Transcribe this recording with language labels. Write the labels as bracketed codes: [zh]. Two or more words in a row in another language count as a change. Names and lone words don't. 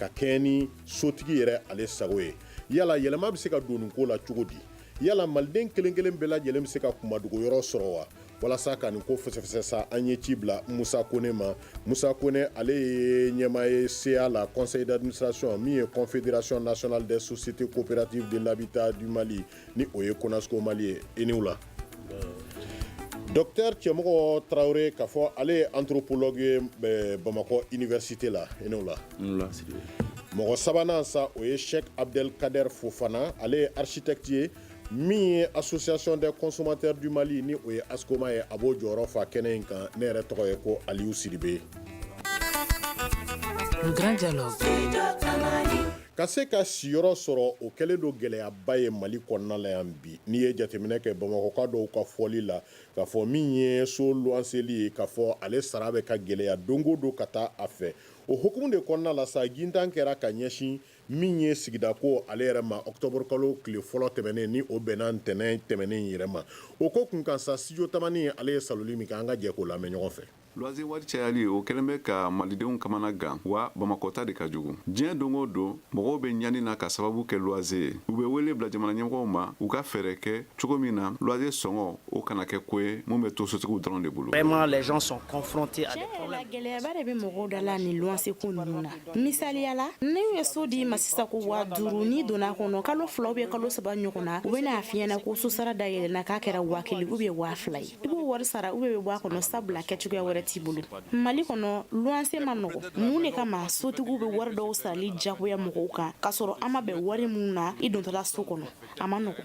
[bm] kɛɲɛ ni sotigi yɛrɛ ale sago ye yala yɛlɛma bɛ se ka don nin ko la cogo di yala maliden kelen kelen bɛɛ lajɛlen bɛ se ka kumadogo yɔrɔ sɔrɔ wa walasa ka nin ko fɛsɛfɛsɛ sa an ye ci bila Musa Kone ma Musa Kone ale ye ɲɛmaa ye CA la [fr] conseil d'administration [bm] min ye [fr] confédération nationale des sociétés coopératives de l'habitat du Mali [bm] ni o ye Konasco Mali ye i ni wula Docteur Cɛmɔgɔ Traoré k'a fɔ ale ye anthropologue ye Bamakɔ université la i ni wula mɔgɔ sabanan sa o ye Cheikh Abdelkader Fofana ale ye architecte ye min ye [fr] association des consommateurs du Mali [bm] ni o ye ASCOMA ye a b'o jɔyɔrɔ fa kɛnɛ in kan ne yɛrɛ tɔgɔ ye ko Aliou Sidibe [fr] Le grand dialogue. [bm] ka se ka siyɔrɔ sɔrɔ o kɛlen don gɛlɛyaba ye Mali kɔnɔna la yan bi n'i ye jateminɛ kɛ Bamakɔka dɔw ka fɔli la k'a fɔ min ye so luwanseli ye k'a fɔ ale sara bɛ ka gɛlɛya don o don ka taa a fɛ o hukumu de kɔnɔna la sa gintan kɛra ka ɲɛsin min ye sigida ko ale yɛrɛ ma octobre kalo tile fɔlɔ tɛmɛnen ni o bɛnna ntɛnɛn tɛmɛnen yɛrɛ ma o ko kun kan sa studio Tamani ale ye saloli min kɛ an ka jɛ k'o lamɛn ɲɔgɔn fɛ Loyer wari cayali o kɛlen bɛ ka malidenw kamana gan wa Bamakɔta de ka jugu diɲɛ don o don mɔgɔw bɛ ɲani na ka sababu kɛ loyer ye u bɛ wele bila jamana ɲɛmɔgɔw ma u ka fɛɛrɛ kɛ cogo min na loyer sɔngɔ o kana kɛ ko ye mun bɛ to sotigiw dɔrɔn de bolo [fr] Vraiment les gens sont confrontés à des problèmes. [bm] Gɛlɛyaba de bɛ mɔgɔw da la ni luwanse ko ninnu na misaliyala ne ye so di ma sisan ko 5000 ni donna kɔnɔ kalo 2 [fr] ou bien [bm] kalo 3 ɲɔgɔn na u bɛna a f'i ɲɛna ko so sara dayɛlɛnna k'a kɛra 1000 [fr] ou bien [bm] 2000 ye i b'o wari sara [fr] ou bien [bm] bɛ bɔ a kɔnɔ sabula kɛcogoya wɛrɛ t'i bolo Mali kɔnɔ luwanse ma nɔgɔ mun de kama sotigiw bɛ wari dɔw sarali jagoya mɔgɔw kan k'a sɔrɔ an ma bɛn wari mun na i dontɔla so kɔnɔ a ma nɔgɔ